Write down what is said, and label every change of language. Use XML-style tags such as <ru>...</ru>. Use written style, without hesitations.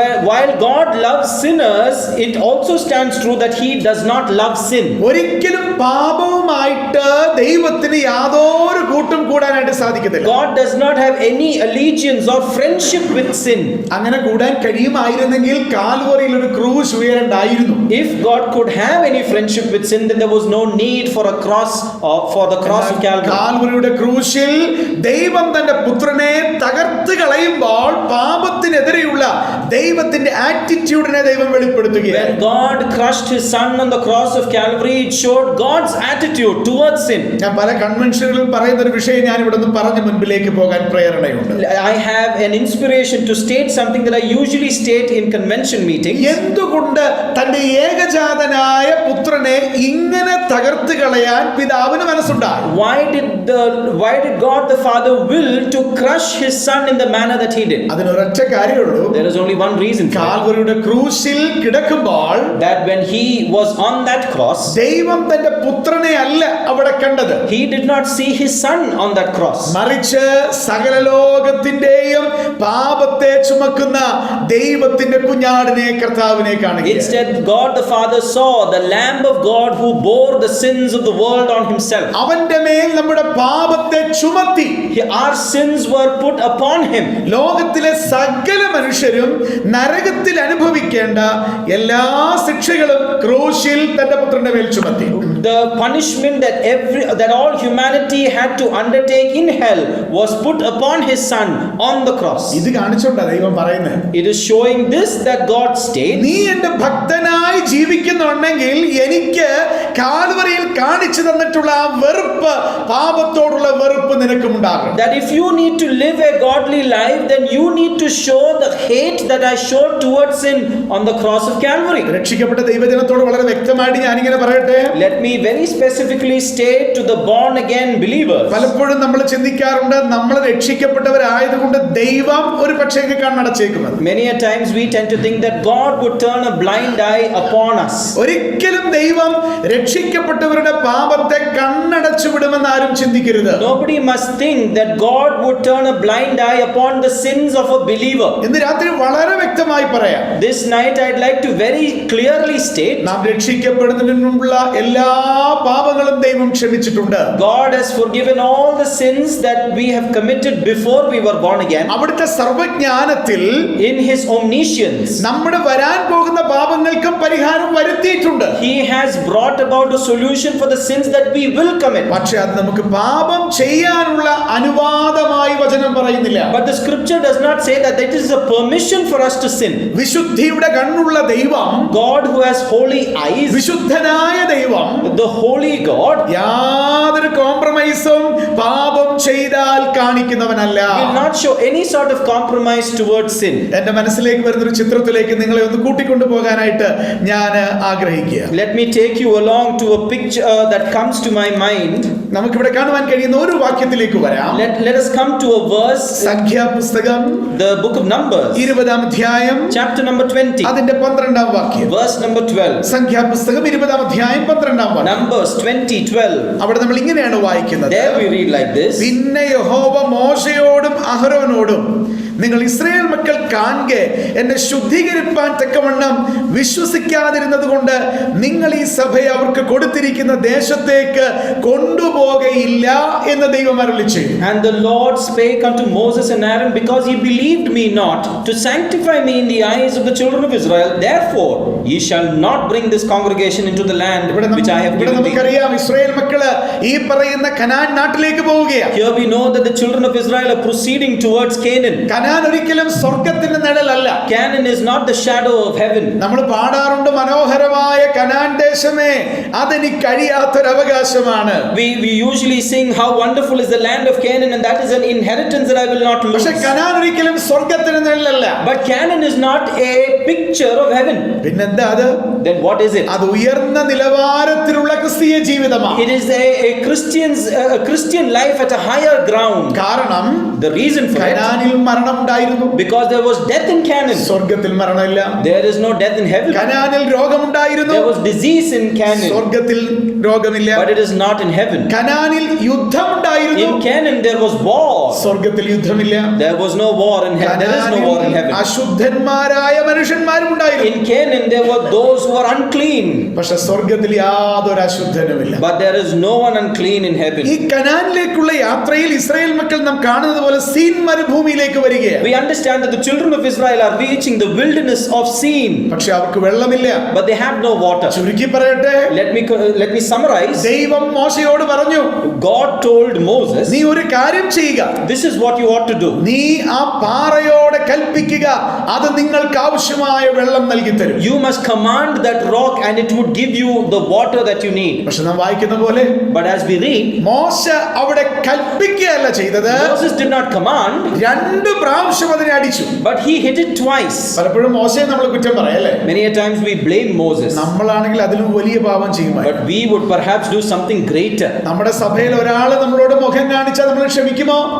<en>While God loves sinners, it also stands true that He does not love sin.</en> <ml>ഒരിക്കലും പാപവുമായിട്ട് ദൈവത്തിന് യാതൊരു കൂട്ടും കൂടാനായിട്ട് സാധിക്കത്തില്ല.</ml> <en>God does not have any allegiance or friendship with sin.</en> <ml>അങ്ങനെ കൂടാൻ കഴിയുമായിരുന്നെങ്കിൽ കാൽവറിയിൽ ഒരു ക്രൂശ് ഉയരണ്ടായിരുന്നു.</ml> <en>If God could have any friendship with sin, then there was no need for a cross or for the cross of Calvary.</en> <ml>കാൽവറിയുടെ ക്രൂശിൽ ദൈവം തന്റെ പുത്രനെ തകർത്ത് കളയുമ്പോൾ പാപത്തിനെതിരെയുള്ള ദൈവത്തിന്റെ ആറ്റിറ്റ്യൂഡിനെ ദൈവം വെളിപ്പെടുത്തുകയാണ്.</ml> <en>When God crushed His Son on the cross of Calvary, it showed God's attitude towards sin.</en> <ml>ഞാൻ പല കൺവെൻഷനുകളിൽ പറയുന്ന ഒരു വിഷയം ഞാൻ ഇവിടെ നിന്ന് പറഞ്ഞ് മുൻപിലേക്ക് പോകാൻ പ്രേരണയുണ്ട്.</ml> <en>I have an inspiration to state something that I usually state in convention meetings.</en> <ml>എന്തുകൊണ്ട് തന്റെ ഏകജാതനായ പുത്രനെ ഇങ്ങനെ തകർത്ത് കളയാൻ പിതാവിന് മനസ്സുണ്ടായി?</ml> <en>Why did God the Father will to crush His Son in the manner that He did?</en> <ml>അതിനൊരൊറ്റ കാര്യമുള്ളൂ.</ml> <en>There is only one reason for it.</en> <ml>കാൽവറിയുടെ ക്രൂശിൽ കിടക്കുമ്പോൾ</ml> <en>That when He was on that cross,</en> <ml>ദൈവം തന്റെ പുത്രനെ അല്ല അവിടെ കണ്ടത്.</ml> <en>He did not see His Son on that cross.</en> <ml>മറിച്ച് സകല ലോകത്തിന്റെയും പാപത്തെ ചുമക്കുന്ന ദൈവത്തിന്റെ കുഞ്ഞാടിനെ, കർത്താവിനെ കാണുകയാണ്.</ml> <en>Instead, God the Father saw the Lamb of God who bore the sins of the world on Himself.</en> <ml>അവന്റെ മേൽ നമ്മുടെ പാപത്തെ ചുമത്തി.</ml> <en>Our sins were put upon Him.</en> <ml>ലോകത്തിലെ സകല മനുഷ്യരും നരകത്തിൽ അനുഭവിക്കേണ്ട എല്ലാ ശിക്ഷകളും ക്രൂശിൽ തന്റെ പുത്രന്റെ മേൽ ചുമത്തി.</ml> <en>The punishment that all humanity had to undertake in hell was put upon His Son on the cross.</en> <ml>ഇത് കാണിച്ചോണ്ടാ ദൈവം പറയുന്നത്.</ml> <en>It is showing this that God states,</en> <ml>നീ എന്റെ ഭക്തനായി ജീവിക്കുന്നുണ്ടെങ്കിൽ എനിക്ക് കാൽവറിയിൽ കാണിച്ചു തന്നിട്ടുള്ള ആ വെറുപ്പ്, പാപത്തോടുള്ള വെറുപ്പ് നിനക്കുണ്ടാകും.</ml> <en>that if you need to live a godly life, then you need to show the hate that I showed towards sin on the cross of Calvary.</en> <ml>രക്ഷിക്കപ്പെട്ട ദൈവജനത്തോട് വളരെ വ്യക്തമായിട്ട് ഞാനിങ്ങനെ പറയട്ടെ.</ml> <en>Let me very specifically state to the born again believers.</en> <ml>പലപ്പോഴും നമ്മൾ ചിന്തിക്കാറുണ്ട്, നമ്മൾ രക്ഷിക്കപ്പെട്ടവരായതുകൊണ്ട് ദൈവം ഒരു പക്ഷേ കണ്ണടച്ചേക്കുന്നത്.</ml> <en>Many a times we tend to think that God would turn a blind eye upon us.</en> <ml>ഒരിക്കലും ദൈവം രക്ഷിക്കപ്പെട്ടവരുടെ പാപത്തെ കണ്ണടച്ചു വിടുമെന്ന് ആരും ചിന്തിക്കരുത്.</ml> <en>Nobody must think that God would turn a blind eye upon the sins of a believer.</en> <ml>ഇന്ന് രാത്രി വളരെ വ്യക്തമായി പറയാം,</ml> <en>This night I'd like to very clearly state,</en> <ml>നാം രക്ഷിക്കപ്പെടുന്നതിന് മുമ്പുള്ള എല്ലാ പാപങ്ങളും ദൈവം ക്ഷമിച്ചിട്ടുണ്ട്.</ml> <en>God has forgiven all the sins that we have committed before we were born again.</en> <ml>അവിടുത്തെ സർവജ്ഞാനത്തിൽ</ml> <en>In His omniscience,</en> <ml>നമ്മുടെ വരാൻ പോകുന്ന പാപങ്ങൾക്കും പരിഹാരം വരുത്തിയിട്ടുണ്ട്.</ml> <en>He has brought about a solution for the sins that we will commit.</en> <ml>പക്ഷെ അത് നമുക്ക് പാപം ചെയ്യാനുള്ള അനുവാദമായി വചനം പറയുന്നില്ല.</ml> <en>But the scripture does not say that it is a permission for us to sin.</en> <ml>വിശുദ്ധിയുടെ കണ്ണുള്ള ദൈവം,</ml> <en>God who has holy eyes,</en> <ml>വിശുദ്ധനായ ദൈവം,</ml> <en>the holy God,</en> <ml>യാതൊരു കോംപ്രമൈസും പാപം ചെയ്താൽ കാണിക്കുന്നവനല്ല.</ml> <en>will not show any sort of compromise towards sin.</en> <ml>എന്റെ മനസ്സിലേക്ക് വരുന്നൊരു ചിത്രത്തിലേക്ക് നിങ്ങളെ ഒന്ന് കൂട്ടിക്കൊണ്ടു പോകാനായിട്ട് ഞാൻ ആഗ്രഹിക്കുക.</ml> <en>Let me take you along along to a picture that comes to my mind.</en> <ml>നമുക്കിവിടെ കാണുവാൻ കഴിയുന്ന ഒരു വാക്യത്തിലേക്ക് വരാം.</ml> <en>Let us come to a verse,</en> <ml>സംഖ്യാപുസ്തകം</ml> <en>the book of Numbers,</en> <ml>20-ാം അധ്യായം,</ml> <en>chapter number 20,</en> <ml>അതിന്റെ 12-ാം വാക്യം.</ml> <en>verse number 12.</en> <ml>സംഖ്യാപുസ്തകം 20-ാം അധ്യായം 12-ാം വാക്യം.</ml> <en>Numbers 20:12.</en> <ml>അവിടെ നമ്മൾ ഇങ്ങനെയാണ് വായിക്കുന്നത്.</ml> <en>There we read like this.</en> <ml>പിന്നെ യഹോവ മോശയോടും അഹരോനോടും നിങ്ങൾ ഇസ്രായേൽ മക്കൾ കാണുക എന്നെ ശുദ്ധീകരിപ്പാൻ തക്കവണ്ണം വിശ്വസിക്കാതിരുന്നത് കൊണ്ട് നിങ്ങൾ ഈ സഭയെ അവർക്ക് കൊടുത്തിരിക്കുന്ന ദേശത്തേക്ക് കൊണ്ടുപോകയില്ല എന്ന് ദൈവം അരുളിച്ചെയ്തു.</ml> <en>And the Lord spake unto Moses and Aaron, because ye believed me not to sanctify me in the eyes of the children of Israel, therefore ye shall not bring this congregation into the land which I have given thee.</en> <ml>നമുക്കറിയാം Israel മക്കള് ഈ പറയുന്ന Canaan നാട്ടിലേക്ക് പോവുകയാണ്.</ml> <en>Here we know that the children of Israel are proceeding towards Canaan.</en> <ml>Canaan ഒരിക്കലും സ്വർഗ്ഗത്തിന്റെ നിഴലല്ല.</ml> <en>Canaan is not the shadow of heaven.</en> <ml>നമ്മൾ പാടാറുണ്ട്, മനോഹരമായ കനാൻ ദേശമേ അതെനിക്ക് കഴിയാത്തൊരു അവകാശമാണ്.</ml> <en>We usually sing how wonderful is the land of Canaan, and that is an inheritance that I will not lose.</en> <ml>പക്ഷേ Canaan ഒരിക്കലും സ്വർഗ്ഗത്തിന്റെ നിഴലല്ല.</ml> <en>But Canaan is not a picture of heaven.</en> <ml>പിന്നെന്താ അത്?</ml> <en>Then what is it?</en> <ml>അത് ഉയർന്ന നിലവാരത്തിലുള്ള ക്രിസ്തീയ ജീവിതമാണ്.</ml> <en>It is a Christian life at a higher ground.</en> <ml>കാരണം</ml> <en>The reason for it,</en> <ml>കനാനിൽ മരണം ഉണ്ടായിരുന്നു.</ml> <en>because there was death in Canaan.</en> <ml>സ്വർഗ്ഗത്തിൽ മരണമില്ല.</ml> <en>There is no death in heaven.</en> <ml>കനാനിൽ രോഗമുണ്ടായിരുന്നു.</ml> <en>There was disease in Canaan.</en> <ml>സ്വർഗ്ഗത്തിൽ രോഗമില്ല.</ml> <en>But it is not in heaven.</en> <ml>കനാനിൽ യുദ്ധമുണ്ടായിരുന്നു.</ml> <en>In Canaan there was war.</en> <ml>സ്വർഗ്ഗത്തിൽ യുദ്ധമില്ല.</ml> <en>There was no war in heaven. There is no war in heaven.</en> <ml>അശുദ്ധന്മാരായ മനുഷ്യന്മാരും ഉണ്ടായിരുന്നു.</ml> <en>In Canaan there were those who were unclean.</en> <ml>പക്ഷെ സ്വർഗ്ഗത്തിൽ യാതൊരു അശുദ്ധനുമില്ല.</ml> <en>But there is no one unclean in heaven.</en> <ml>ഈ കനാനിലേക്കുള്ള യാത്രയിൽ Israel മക്കൾ നാം കാണുന്നത് പോലെ സീൻ മരുഭൂമിയിലേക്ക് വരികയാണ്.</ml> <en>We understand that the children of Israel are reaching the wilderness of Sin.</en> <ml>പക്ഷെ അവർക്ക് വെള്ളമില്ല.</ml> <en>But they have no water.</en> <ml>ചുരുക്കി പറയട്ടെ,</ml> <en>Let me summarize.</en> <ml>ദൈവം മോശയോട് പറഞ്ഞു,</ml> <en>God told Moses,</en> <ml>നീ ഒരു കാര്യം ചെയ്യുക,</ml> <en>this is what you ought to do.</en> <ml>നീ ആ പാറയോട് കൽപ്പിക്കുക, അത് നിങ്ങൾക്ക് ആവശ്യമായ വെള്ളം നൽകി തരും.</ml> <en>You must command that rock and it would give you the water that you need.</en> <ml>പക്ഷെ നാം വായിക്കുന്ന പോലെ</ml> <en>But as we read,</en> <ml>മോശ അവിടെ കൽപ്പിക്കുകയല്ല ചെയ്തത്,</ml> <en>Moses did not command,</en> <ml>2 പ്രാവശ്യം അതിനെ അടിച്ചു.</ml> <en>but he hit it twice.</en> <ml>പലപ്പോഴും മോശയെ നമ്മൾ കുറ്റം പറയല്ലേ?</ml> <en>Many a times we blame Moses,</en> <ml>നമ്മളാണെങ്കിൽ അതിലും വലിയ പാപം ചെയ്യുമായി.</ml> <en>but we would perhaps do something greater.</en> <ml>നമ്മുടെ സഭയിൽ ഒരാൾ നമ്മളോട് മുഖം കാണിച്ചാൽ നമ്മൾ ക്ഷമിക്കുമോ?</ml>